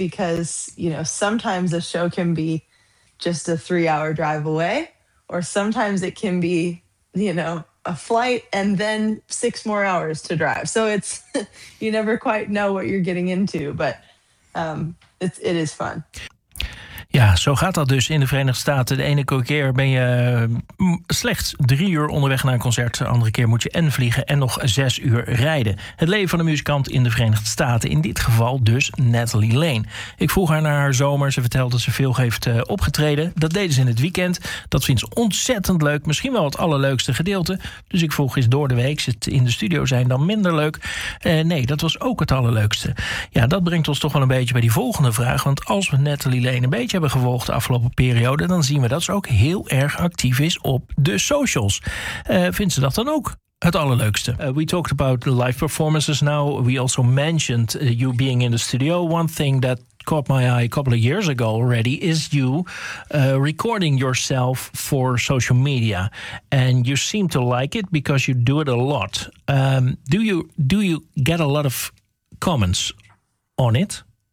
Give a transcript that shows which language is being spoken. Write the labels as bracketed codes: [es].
[en] because, you know, sometimes a show can be just a 3-hour drive away, or sometimes it can be, you know, a flight and then 6 more hours to drive. So it's, you never quite know what you're getting into, but it is fun. [nl] Ja, zo gaat dat dus in de Verenigde Staten. De ene keer ben je slechts 3 uur onderweg naar een concert. De andere keer moet je en vliegen en nog 6 uur rijden. Het leven van een muzikant in de Verenigde Staten. In dit geval dus Natalie Lane. Ik vroeg haar naar haar zomer. Ze vertelde dat ze veel heeft opgetreden. Dat deden ze in het weekend. Dat vindt ze ontzettend leuk. Misschien wel het allerleukste gedeelte. Dus ik vroeg, is door de week het in de studio zijn dan minder leuk? Nee, dat was ook het allerleukste. Ja, dat brengt ons toch wel een beetje bij die volgende vraag. Want als we Natalie Lane een beetje hebben gevolgd de afgelopen periode, dan zien we dat ze ook heel erg actief is op de socials. Vindt ze dat dan ook het allerleukste? [en] We talked about live performances now. We also mentioned you being in the studio. One thing that caught my eye a couple of years ago already is you recording yourself for social media. And you seem to like it because you do it a lot. Do you get a lot of comments on it?